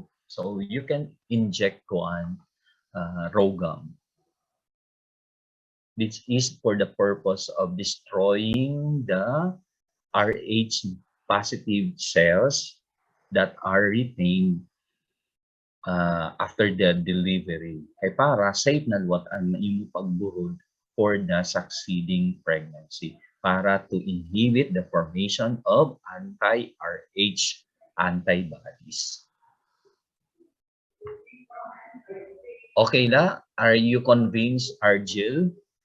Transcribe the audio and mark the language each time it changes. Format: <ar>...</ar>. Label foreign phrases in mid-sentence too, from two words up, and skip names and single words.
<en>So, you can inject ROGAM. This is for the purpose of destroying the Rh positive cells that are retained after the delivery.</en> <ceb>Kay para safe na luwat ang imong pagburod</ceb> <en>for the succeeding pregnancy para to inhibit the formation of anti-Rh antibodies. Okay na? Are you convinced, Argel?</en>